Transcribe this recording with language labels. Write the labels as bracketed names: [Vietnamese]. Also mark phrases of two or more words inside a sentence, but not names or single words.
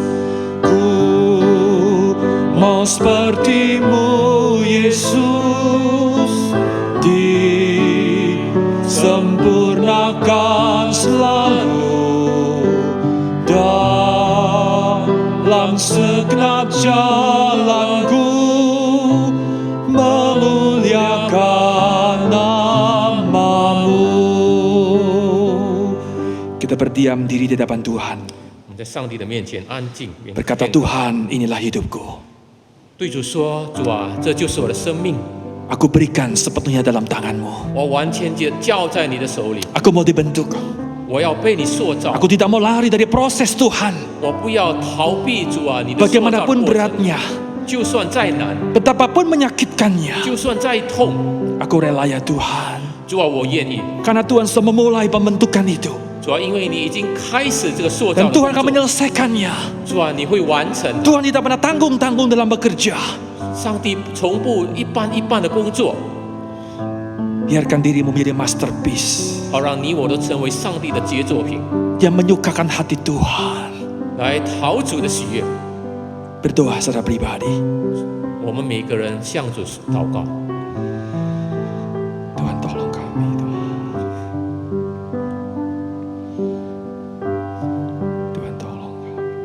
[Indonesian] Ku mau seperti-Mu, Yesus, disempurnakan selalu dalam segenap jalanku, memuliakan nama-Mu. Kita berdiam diri di hadapan Tuhan, [Chinese] 我们在上帝的面前安静， [Indonesian] berkata, Tuhan, inilah hidupku. [Chinese] 对主说：“主啊，这就是我的生命， [Indonesian] Aku berikan sepenuhnya dalam tangan-Mu. [Chinese] 我完全交在你的手里， [Indonesian] Aku mau dibentuk. [Chinese] 我要被你塑造， [Indonesian] Aku tidak mau lari dari proses Tuhan. [Chinese] 我不要逃避主啊你的塑造的 [Indonesian] Bagaimanapun [Chinese] 过程， [Indonesian] beratnya, [Chinese] 就算再难， [Indonesian] betapapun menyakitkannya, [Chinese] 就算再痛， [Indonesian] aku rela ya Tuhan. [Chinese] 主啊，我愿意。 [Indonesian] Karena Tuhan sudah memulai pembentukan itu. [Chinese] 主啊，因为你已经开始这个塑造 [Indonesian] Dan [Chinese] 的 [Indonesian] Tuhan akan [Chinese] 工作， [Indonesian] menyelesaikannya. [Chinese] 主啊，你会完成。 [Indonesian] Tuhan tidak pernah tanggung-tanggung dalam bekerja. [Chinese] 上帝从不一般一般的工作， [Indonesian] Biarkan dirimu menjadi masterpiece [Chinese] 好让你我都成为上帝的杰作品， [Indonesian] yang menyukakan hati Tuhan. [Chinese] 来讨主的喜悦。 [Indonesian] Berdoa secara pribadi. [Chinese] 我们每个人向主祷告， [Indonesian] Tuhan tolong kami. Tuhan tolong kami.